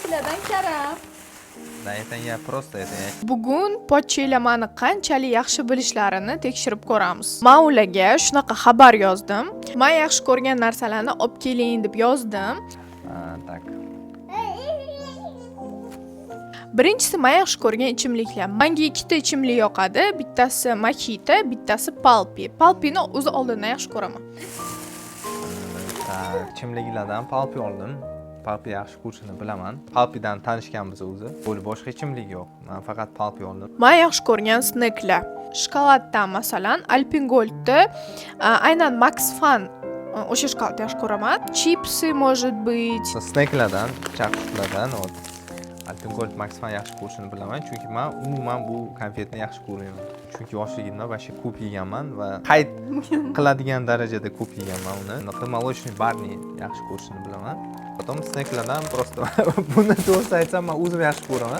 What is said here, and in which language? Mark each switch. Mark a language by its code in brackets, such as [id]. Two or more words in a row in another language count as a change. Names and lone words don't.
[uz] Qarang Karam. [ru] Да, это я просто это я. [uz] Bugun pochchelamani qanchalik yaxshi bilishlarini tekshirib ko'ramiz. Men ularga shunaqa xabar yozdim. Men yaxshi ko'rgan narsalarni olib keling deb yozdim. Так. Birinchisi men yaxshi ko'rgan ichimliklar. Menga ikkita ichimlik yoqadi. Bittasi Mojito, bittasi Palpi. Palpini o'zi oldindan yaxshi ko'raman. Так, ichimliklardan Palpi oldim. Palpi yaxshi ko'rishini bilaman. Palpidan tanishganmiz o'zi. Bo'lib boshqa ichimlik yo'q. Men faqat Palpi oldim. Men yaxshi ko'rgan snacklar. Shokoladdan masalan, Alpengoldni, aynan Max Fun o'sha shokoladni yaxshi ko'raman. [ru] Chipsi может быть. [uz] Snacklardan, chaqishlardan Alpengold Max Fun yaxshi ko'rishini bilaman, chunki men umuman bu konfetni yaxshi ko'raman. Chunki yoshligimda vashka ko'p yeganman va qayd qiladigan darajada ko'p yeganman uni. Молочный barni yaxshi ko'rishini bilaman. Potom snacklardan просто buni to'g'risi aytsam, men o'zim yaxshi ko'raman.